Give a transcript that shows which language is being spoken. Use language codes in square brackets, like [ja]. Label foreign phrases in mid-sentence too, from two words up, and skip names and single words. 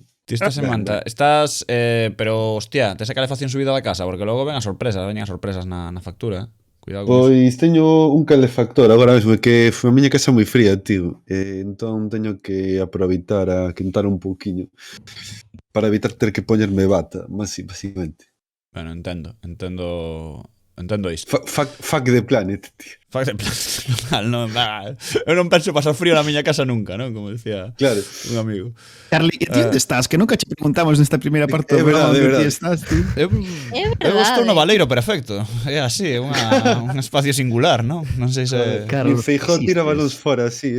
[gl] Ti estás en manta, pero hostia, tes a calefacción subida da casa, porque logo ven as sorpresas na factura, Pois teño un calefactor agora mesmo, que a miña casa é moi fría, tío. Entón teño que aproveitar a quentar un pouquiño para evitar ter que poñerme bata, basicamente. Bueno, entendo isto. [en] Fuck the planet, tío. Fuck the planet. [gl] Eu non penso pasar frío na miña casa nunca, non? Como decía un amigo. Charlie, e ti onde estás? Que nunca che preguntamos nesta primeira parte do programa onde ti estás, tío. Eu estou no Baleiro Perfecto. É así, é un espacio singular, non? Non sei se... Claro, Feijó tira balóns fora, así,